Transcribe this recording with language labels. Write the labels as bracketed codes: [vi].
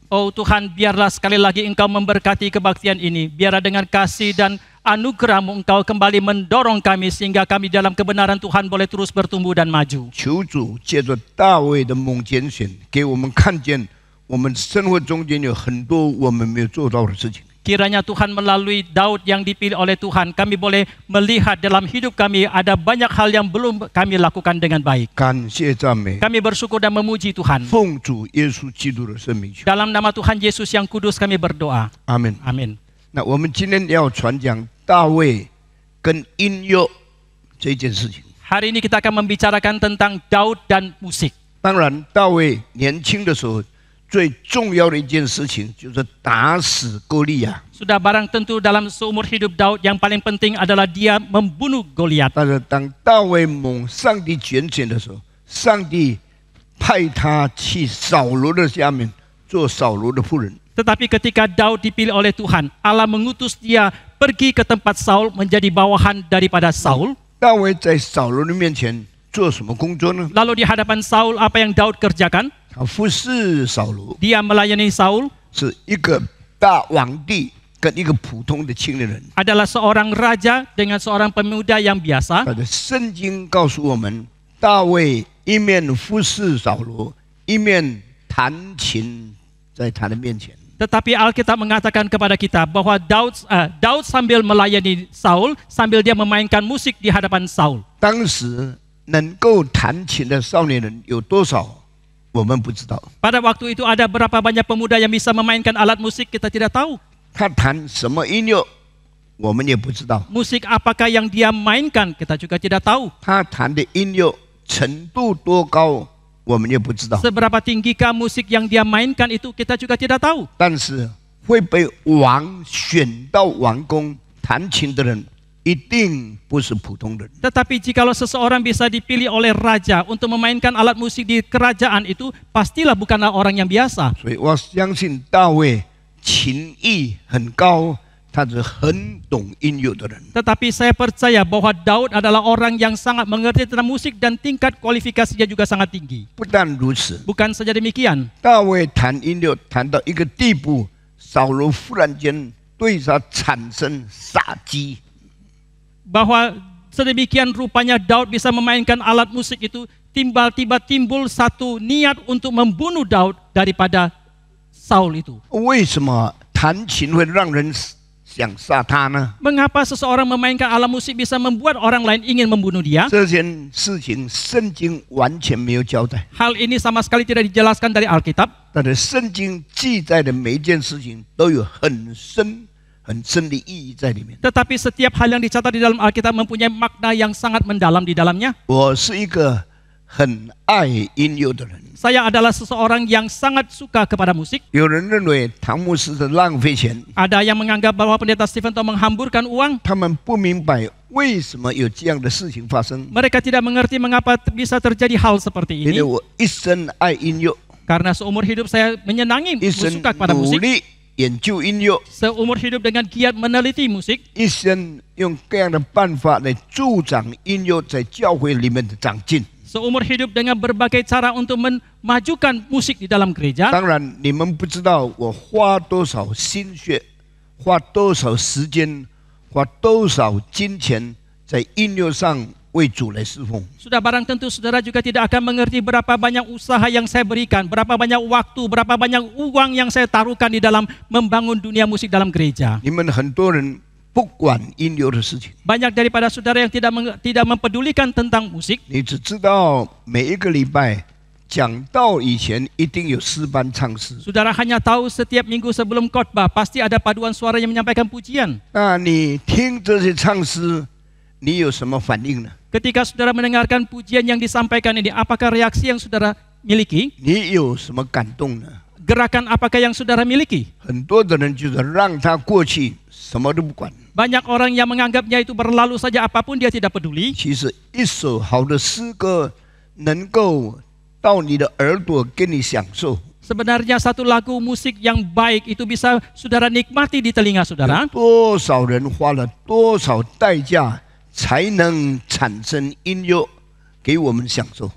[id] Oh Tuhan, biarlah sekali lagi Engkau memberkati kebaktian ini. Biarlah dengan kasih dan anugerah-Mu Engkau kembali mendorong kami sehingga kami dalam kebenaran Tuhan boleh terus bertumbuh dan maju. [zh] 求主借着大卫的猛拣选，给我们看见我们生活中间有很多我们没有做到的事情。 [id] Kiranya Tuhan melalui Daud yang dipilih oleh Tuhan, kami boleh melihat dalam hidup kami ada banyak hal yang belum kami lakukan dengan baik. [zh] 感谢赞美， [id] Kami bersyukur dan memuji Tuhan. [zh] 奉主耶稣基督的圣名求， [id] Dalam nama Tuhan Yesus yang kudus kami berdoa. [zh] 阿门。 [id] Amin. [zh] 那我们今天要传讲大卫跟音乐这件事情。 [id] Hari ini kita akan membicarakan tentang Daud dan musik. [zh] 当然，大卫年轻的时候，最重要的一件事情就是打死歌利亚。 [id] Sudah barang tentu dalam seumur hidup Daud yang paling penting adalah dia membunuh Goliat. [zh] 但是当大卫蒙上帝拣选的时候，上帝派他去扫罗的下面做扫罗的妇人。 [id] Tetapi ketika Daud dipilih oleh Tuhan, Allah mengutus dia pergi ke tempat Saul menjadi bawahan daripada Saul. [zh] 大卫在扫罗的面前做什么工作呢？ [id] Lalu di hadapan Saul apa yang Daud kerjakan? [zh] 他服侍扫罗， [id] Dia melayani Saul, [zh] 是一个大皇帝跟一个普通的青年人。 [id] adalah seorang raja dengan seorang pemuda yang biasa. [zh] 他的圣经告诉我们，大卫一面服侍扫罗，一面弹琴在他的面前。 [id] Tetapi Alkitab mengatakan kepada kita bahwa Daud sambil melayani Saul, sambil dia memainkan musik di hadapan Saul. [zh] 当时能够弹琴的少年人有多少？我们不知道。 [id] Pada waktu itu ada berapa banyak pemuda yang bisa memainkan alat musik kita tidak tahu. [zh] 他弹什么音乐，我们也不知道。 [id] Musik apakah yang dia mainkan kita juga tidak tahu. [zh] 他弹的音乐程度多高，我们也不知道。 [id] Seberapa tinggikah musik yang dia mainkan itu kita juga tidak tahu. [zh] 但是会被王选到王宫弹琴的人，一定不是普通人。 [id] Tetapi jikalau seseorang bisa dipilih oleh raja untuk memainkan alat musik di kerajaan itu, pastilah bukanlah orang yang biasa. [zh] 所以我相信大卫琴艺很高，他是很懂音乐的人。 [id] Tetapi saya percaya bahwa Daud adalah orang yang sangat mengerti tentang musik dan tingkat kualifikasinya juga sangat tinggi. [zh] 不但如此， [id] Bukan saja demikian, [zh] 大卫弹音乐弹到一个地步，扫罗忽然间对他产生杀机。 [id] bahwa sedemikian rupanya Daud bisa memainkan alat musik itu, tiba-tiba timbul satu niat untuk membunuh Daud daripada Saul itu. [zh] 为什么弹琴会让人想杀他呢？ [id] Mengapa seseorang memainkan alat musik bisa membuat orang lain ingin membunuh dia? [zh] 这件事情圣经完全没有交代， [id] Hal ini sama sekali tidak dijelaskan dari Alkitab. [zh] 但是圣经记载的每一件事情都有很深的意义在里面。 [id] Tetapi setiap hal yang dicatat di dalam Alkitab mempunyai makna yang sangat mendalam di dalamnya. [zh] 我是一个很爱音乐的人， [id] Saya adalah seseorang yang sangat suka kepada musik. [zh] 有人认为唐牧师是浪费钱， [id] Ada yang menganggap bahwa pendeta Stephen Toh menghamburkan uang. [zh] 他们不明白为什么有这样的事情发生。 [id] Mereka tidak mengerti mengapa bisa terjadi hal seperti [zh] 因为我一生爱音乐， [id] Karena seumur hidup saya menyenangi [zh] 一生 [id] suka kepada [zh] 努 [id] musik. [zh] 力研究音乐， [id] Seumur hidup dengan giat meneliti musik. [zh] 一生用各样的办法来助长音乐在教会里面的长进。 [id] Seumur hidup dengan berbagai cara untuk memajukan musik di dalam gereja. [zh] 当然，你们不知道我花多少心血，花多少时间，花多少金钱在音乐上为主来侍奉。 [id] Sudah barang tentu saudara juga tidak akan mengerti berapa banyak usaha yang saya berikan, berapa banyak waktu, berapa banyak uang yang saya taruhkan di dalam membangun dunia musik dalam gereja. [zh] 你们很多人不管音乐的事情， [id] Banyak daripada saudara yang tidak mempedulikan tentang musik. [zh] 你只知道每一个礼拜讲道以前一定有诗班唱诗。 [id] Saudara hanya tahu setiap minggu sebelum khotbah pasti ada paduan suara yang menyampaikan pujian. [zh] 那你听这些唱诗，你有什么反应呢？ [id] Ketika saudara mendengarkan pujian yang disampaikan ini, apakah reaksi yang saudara miliki? [zh] 你有什么感动呢？ [id] Gerakan apakah yang saudara miliki? [zh] 很多的人就是让他过去，什么都不管。 [id] Banyak orang yang menganggapnya itu berlalu saja, apapun dia tidak peduli. [zh] 其实一首好的诗歌能够到你的耳朵给你享受， [id] Sebenarnya satu lagu musik yang baik itu bisa saudara nikmati di telinga saudara. [zh] 多少人花了多少代价才能产生音乐给我们享受？